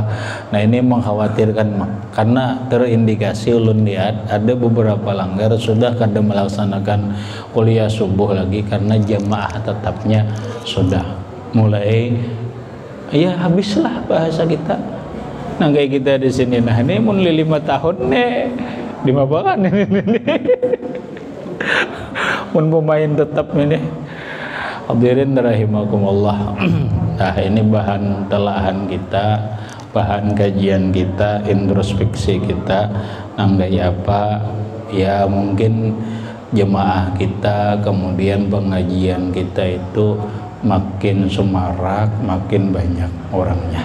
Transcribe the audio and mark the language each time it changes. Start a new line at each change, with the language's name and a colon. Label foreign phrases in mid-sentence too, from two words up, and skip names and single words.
Banjar: Nah, ini mengkhawatirkan karena terindikasi ulun lihat ada beberapa langgar sudah kada melaksanakan kuliah subuh lagi karena jamaah tetapnya sudah mulai ya habislah bahasa kita. Nah, kayak kita di sini, nah ini mun 5 tahun nih di mabakan ini. Mun pemain tetap ini.
Indonesian: Hadirin rahimakumullah. Nah, ini bahan telahan kita, bahan kajian kita, introspeksi kita.
Banjar: Nanggai apa?
Indonesian: Ya mungkin jemaah kita, kemudian pengajian kita itu makin semarak, makin banyak orangnya.